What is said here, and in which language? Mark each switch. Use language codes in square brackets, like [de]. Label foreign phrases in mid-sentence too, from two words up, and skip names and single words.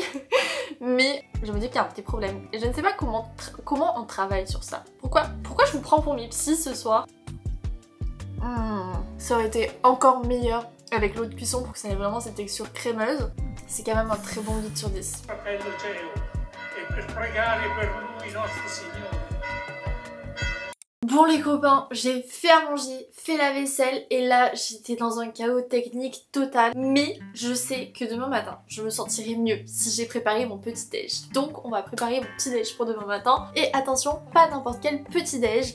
[fr] Mais je me dis qu'il y a un petit problème. Et je ne sais pas comment on travaille sur ça. Pourquoi je vous prends pour mes psys ce soir? Ça aurait été encore meilleur avec l'eau de cuisson pour que ça ait vraiment cette texture crémeuse. C'est quand même un très bon 8 sur 10. [it] Fratello cielo, e per pregare per lui nostro Signore. [fr] Bon les copains, j'ai fait à manger, fait la vaisselle et là j'étais dans un chaos technique total. Mais je sais que demain matin, je me sentirai mieux si j'ai préparé mon petit déj. Donc on va préparer mon petit déj pour demain matin. Et attention, pas n'importe quel petit déj.